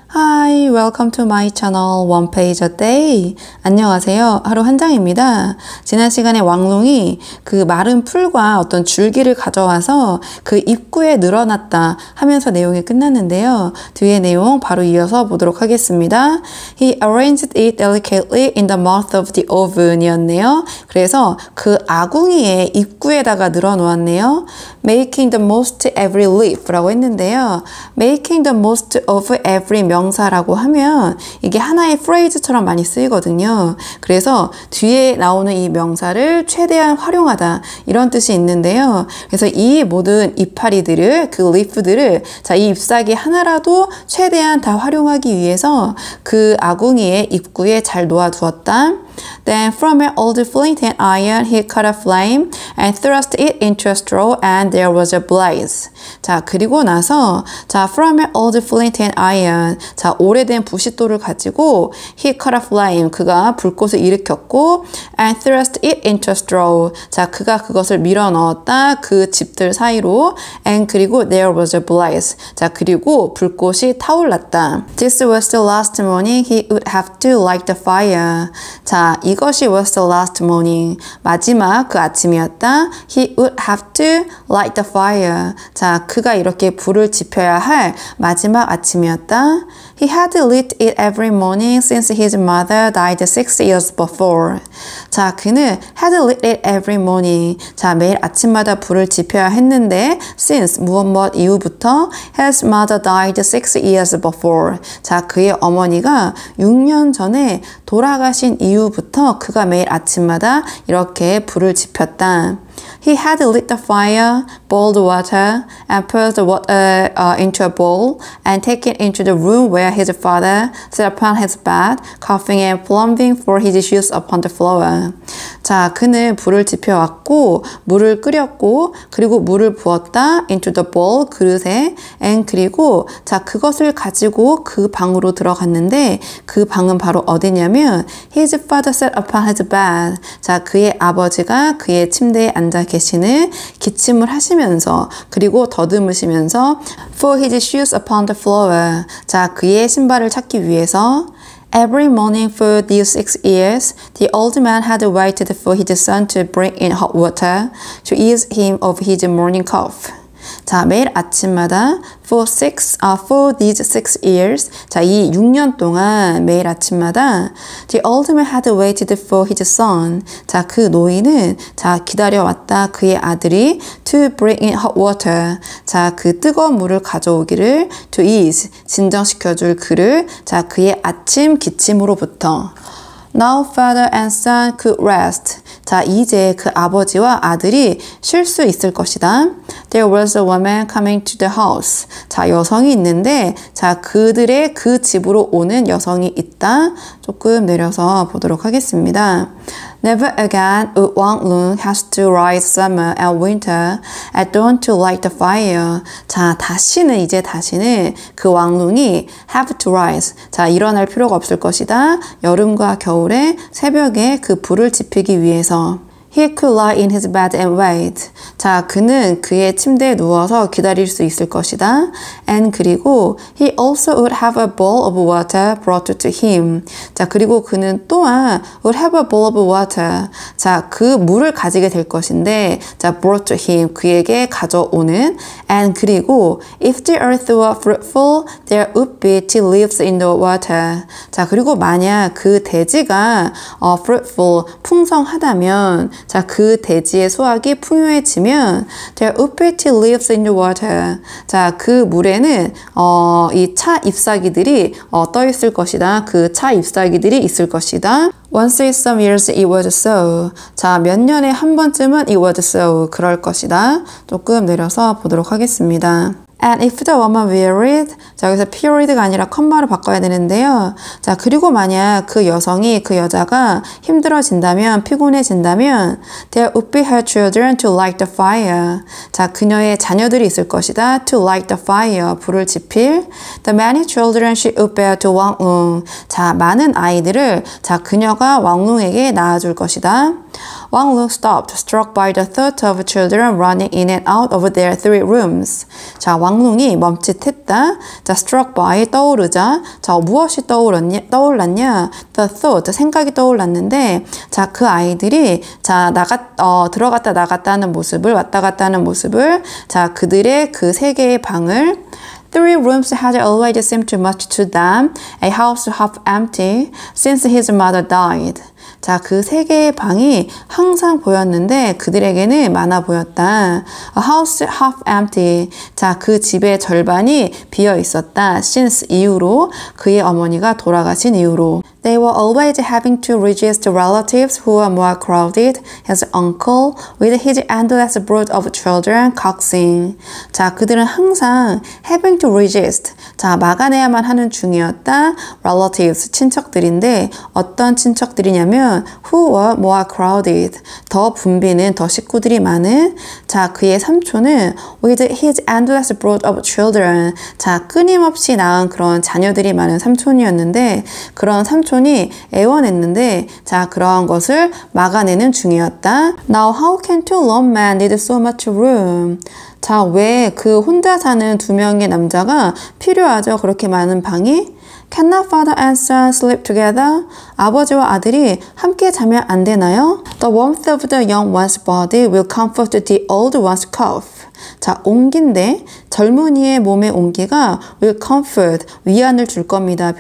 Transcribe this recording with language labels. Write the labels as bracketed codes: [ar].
[en] Hi, welcome to my channel One Page a Day. [ko] 안녕하세요. 하루 한 장입니다. 지난 시간에 왕롱이 그 마른 풀과 어떤 줄기를 가져와서 그 입구에 늘어났다 하면서 내용이 끝났는데요. 뒤에 내용 바로 이어서 보도록 하겠습니다. [en] He arranged it delicately in the mouth of the oven [ko] 이었네요. 그래서 그 아궁이의 입구에다가 늘어놓았네요. [en] Making the most every leaf [ko] 라고 했는데요. [en] Making the most of every [ko] 명사라고 하면 이게 하나의 phrase처럼 많이 쓰이거든요. 그래서 뒤에 나오는 이 명사를 최대한 활용하다 이런 뜻이 있는데요. 그래서 이 모든 이파리들을 그 [en] leaf들을 [ko] 자, 이 잎사귀 하나라도 최대한 다 활용하기 위해서 그 아궁이의 입구에 잘 놓아두었다. [en] Then from an old flint and iron he cut a flame and thrust it into a straw and there was a blaze. [ko] 자, 그리고 나서 자, [en] from an old flint and iron [ko] 자, 오래된 부싯돌을 가지고 [en] he cut a flame [ko] 그가 불꽃을 일으켰고 [en] and thrust it into a straw [ko] 자, 그가 그것을 밀어 넣었다 그 집들 사이로 and 그리고 [en] there was a blaze [ko] 자, 그리고 불꽃이 타올랐다. [en] This was the last morning he would have to light the fire. [ko] 자, 이것이 [en] was the last morning. [ko] 마지막 그 아침이었다. [en] He would have to light the fire. [ko] 자, 그가 이렇게 불을 지펴야 할 마지막 아침이었다. [en] He had lit it every morning since his mother died 6 years before. [ko] 자, 그는 [en] had lit it every morning. [ko] 자, 매일 아침마다 불을 지펴야 했는데 [en] since [ko] 무엇 이후부터 [en] his mother died 6 years before. [ko] 자, 그의 어머니가 6년 전에 돌아가신 이후부터 그가 매일 아침마다 이렇게 불을 지폈다. [en] He had lit the fire, boiled water, and poured the water into a bowl, and taken it into the room where his father sat upon his bed, coughing and plumping for his shoes upon the floor. [ko] 자, 그는 불을 지펴왔고, 물을 끓였고, 그리고 물을 부었다 [en] into the bowl, [ko] 그릇에, and 그리고 자, 그것을 가지고 그 방으로 들어갔는데, 그 방은 바로 어디냐면, [en] his father sat upon his bed. [ko] 자, 그의 아버지가 그의 침대에 앉아 계시는 기침을 하시면서 그리고 더듬으시면서 [en] for his shoes upon the floor. [ko] 자, 그의 신발을 찾기 위해서 [en] Every morning for these 6 years, the old man had waited for his son to bring in hot water to ease him of his morning cough. [ko] 자, 매일 아침마다 [en] for these 6 years [ko] 자, 이 6년 동안 매일 아침마다 [en] the old man had waited for his son [ko] 자, 그 노인은 자, 기다려왔다 그의 아들이 [en] to bring in hot water [ko] 자, 그 뜨거운 물을 가져오기를 [en] to ease [ko] 진정시켜줄 그를 자, 그의 아침 기침으로부터 [en] Now father and son could rest. [ko] 자, 이제 그 아버지와 아들이 쉴 수 있을 것이다. [en] There was a woman coming to the house. [ko] 자, 여성이 있는데, 자, 그들의 그 집으로 오는 여성이 있다. 조금 내려서 보도록 하겠습니다. [en] Never again would Wang Lung has to rise summer and winter at dawn to light the fire. [ko] 자, 다시는 그 왕룽이 [en] have to rise. [ko] 자, 일어날 필요가 없을 것이다. 여름과 겨울에 새벽에 그 불을 지피기 위해서. [en] He could lie in his bed and wait. [ko] 자, 그는 그의 침대에 누워서 기다릴 수 있을 것이다. [en] And [ko] 그리고 [en] he also would have a bowl of water brought to him. [ko] 자, 그리고 그는 또한 [en] would have a bowl of water. [ko] 자, 그 물을 가지게 될 것인데, 자, [en] brought to him. [ko] 그에게 가져오는. [en] And [ko] 그리고 [en] if the earth were fruitful, there would be tea leaves in the water. [ko] 자, 그리고 만약 그 대지가 fruitful, 풍성하다면 자, 그 대지의 수확이 풍요해지면 [en] there would be tea leaves in the water. [ko] 자, 그 물에는 이 차 잎사귀들이 떠 있을 것이다. 그 차 잎사귀들이 있을 것이다. Once in some years it was so. 자, 몇 년에 한 번쯤은 [en] it was so. [ko] 그럴 것이다. 조금 내려서 보도록 하겠습니다. [en] And if the woman wearied, [ko] 자, 여기서 period가 아니라 컴마로 바꿔야 되는데요. 자, 그리고 만약 그 여성이, 그 여자가 힘들어진다면, 피곤해진다면, [en] there would be her children to light the fire. [ko] 자, 그녀의 자녀들이 있을 것이다. [en] To light the fire. [ko] 불을 지필. [en] The many children she would bear to Wang Lung. [ko] 자, 많은 아이들을, 자, 그녀가 왕룽에게 낳아줄 것이다. [en] Wang Lung stopped, struck by the thought of children running in and out of their 3 rooms. [ko] 자, 왕룽이 멈칫했다. 자, [en] struck by, [ko] 떠오르자. 자, 무엇이 떠올랐냐? [en] The thought, [ko] 생각이 떠올랐는데, 자, 그 아이들이, 자, 들어갔다 나갔다 하는 모습을, 왔다 갔다 하는 모습을, 자, 그들의 그 3개의 방을 [en] 3 rooms had always seemed too much to them, a house half empty, since his mother died. [ko] 자, 그 3개의 방이 항상 보였는데 그들에게는 많아 보였다. [en] A house half empty. [ko] 자, 그 집의 절반이 비어 있었다. [en] Since [ko] 이후로 그의 어머니가 돌아가신 이후로. [en] They were always having to resist relatives who were more crowded, his uncle, with his endless brood of children coaxing. [ko] 자, 그들은 항상 [en] having to resist. [ko] 자, 막아내야만 하는 중이었다. [en] Relatives, [ko] 친척들인데 어떤 친척들이냐면 [en] who were more crowded. [ko] 더 붐비는, 더 식구들이 많은. 자, 그의 삼촌은 [en] with his endless brood of children. [ko] 자, 끊임없이 낳은 그런 자녀들이 많은 삼촌이었는데 그런 삼촌이 애원했는데 자, 그러한 것을 막아내는 중이었다. [en] Now how can 2 lone men need so much room? [ko] 자, 왜 그 혼자 사는 2명의 남자가 필요하죠? 그렇게 많은 방이? [en] Cannot father and son sleep together? [ko] 아버지와 아들이 함께 자면 안 되나요? [en] The warmth of the young one's body will comfort the old one's cough. [ko] 자, 온기인데 젊은이의 몸의 온기가 [en] will comfort, [ko] 위안을 줄 겁니다.